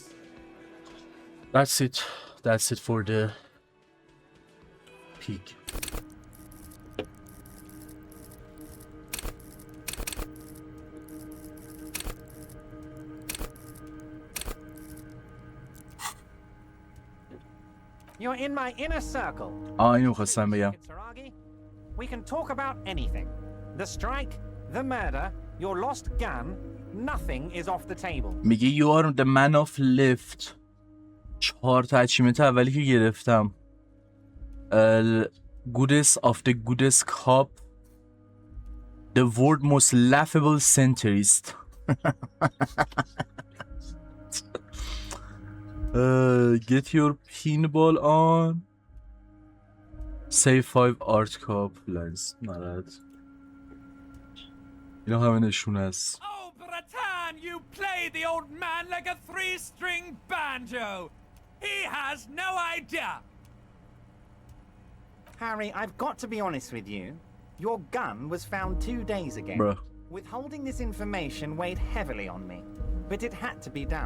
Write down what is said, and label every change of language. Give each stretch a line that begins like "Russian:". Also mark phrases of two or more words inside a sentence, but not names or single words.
English: That's it. That's it for the peak. You're in my inner circle.
Persian: اینو خواستم بگم.
English: We can talk about anything. The strike, the murder, your lost gun, nothing is off the table.
Persian: میگه
English: you are the man of left.
Persian: 4 تا اچیمنت اولی که گرفتم.
English: Goodest of the goodest cop. The world most laughable centerist. Get your pinball on. Save 5 art cup lens
Persian: نرد اینا همه نشونه است.
English: Oh, Bratan, you play the old man like a three-string banjo. He has no idea. Harry, I've got to be honest with you. Your gun was found 2 days ago. Bruh. Withholding this information weighed heavily on me, but it had to be done.